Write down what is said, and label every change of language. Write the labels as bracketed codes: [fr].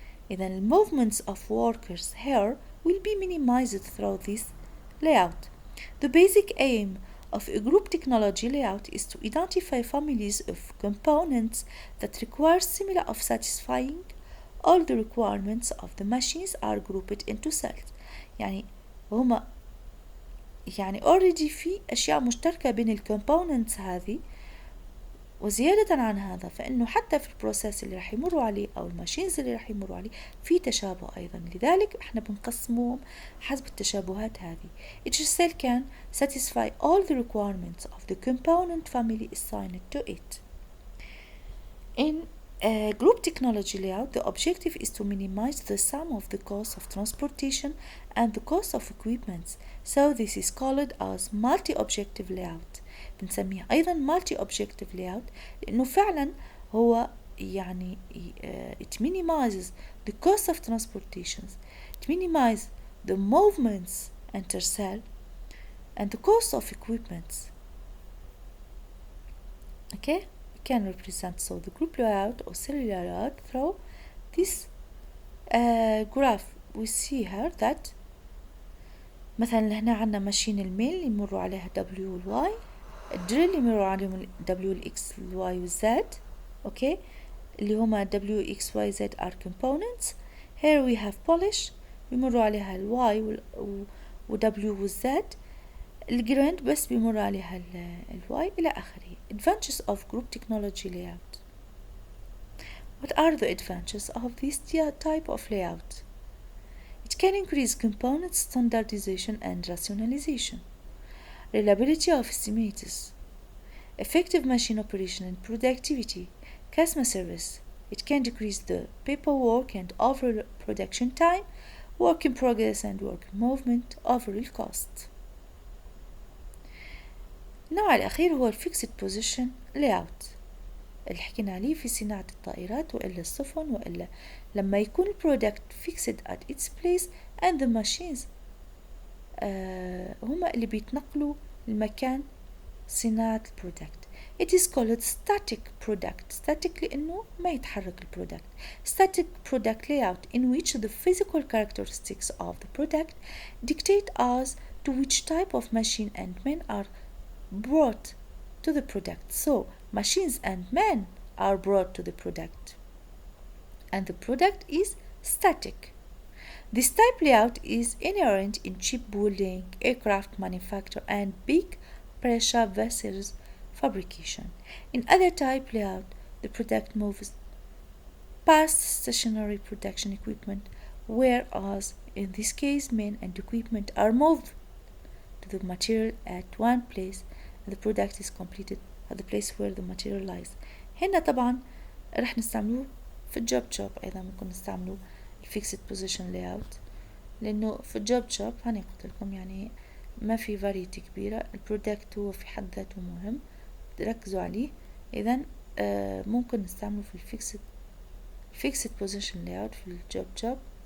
[en] إذن the movements of workers here will be minimized through this layout. The basic aim of a group technology layout is to identify families of components that require similar of satisfying all the requirements of the machines are grouped into cells. [ar] يعني هما يعني already في أشياء مشتركة بين الكومبوننتس هذه وزيادة عن هذا فإنه حتى في البروسيس اللي راح يمروا عليه أو الماشينز اللي راح يمروا عليه في تشابه أيضا. لذلك إحنا بنقسمهم حسب التشابهات هذه. [en] Each cell can satisfy all the requirements of the component family assigned to it. In group technology layout, the objective is to minimize the sum of the cost of transportation and the cost of equipment. So this is called as multi-objective layout. [ar] بنسميه أيضا [en] multi-objective layout [ar] لأنه فعلا هو يعني [en] it minimizes the cost of transportations, it minimizes the movements inter-cell and the cost of equipment. Okay, we can represent so the group layout or cellular layout through this graph. We see here that [ar] مثلا هنا عنا ماشين الميل اللي يمروا عليها W وال Y، الدريل يمروا عليهم W وال X وال Y وال Z. okay، اللي هما W X Y Z are components. [en] here we have polish [ar] بيمروا عليها [en] ال Y و W وال Z. [ar] الجراند بس بيمر عليها ال Y إلى آخره. [en] advantages of group technology layout. What are the advantages of this type of layout? It can increase component standardization and rationalization, reliability of estimates, effective machine operation and productivity, customer service. It can decrease the paperwork and overall production time, work in progress and work movement, overall cost. [ar] النوع الأخير هو Fixed Position Layout اللي حكينا عليه في صناعة الطائرات وإلا السفن وإلا لما يكون البرودكت fixed at its place and the machines هما اللي بيتنقلوا المكان صناعة البرودكت. [en] It is called static product. [ar] static لأنه ما يتحرك البرودكت. [en] static product layout in which the physical characteristics of the product dictate as to which type of machine and men are brought to the product. So machines and men are brought to the product and the product is static. This type layout is inherent in shipbuilding, aircraft manufacture and big pressure vessels fabrication. In other type layout, the product moves past stationary production equipment, whereas in this case men and equipment are moved to the material at one place and the product is completed at the place where the material lies. [ar] هنا طبعا رح نستعملوه في الجوب شوب. أيضا ممكن نستعملوه الفيكسد بوزيشن لاyout لأنه في الجوب شوب هني قلت لكم يعني ما في فاريتي كبيرة. البرودكت هو في حد ذاته مهم ركزوا عليه. إذا ممكن نستعمله في الفيكسد بوزيشن layout في الجوب شوب.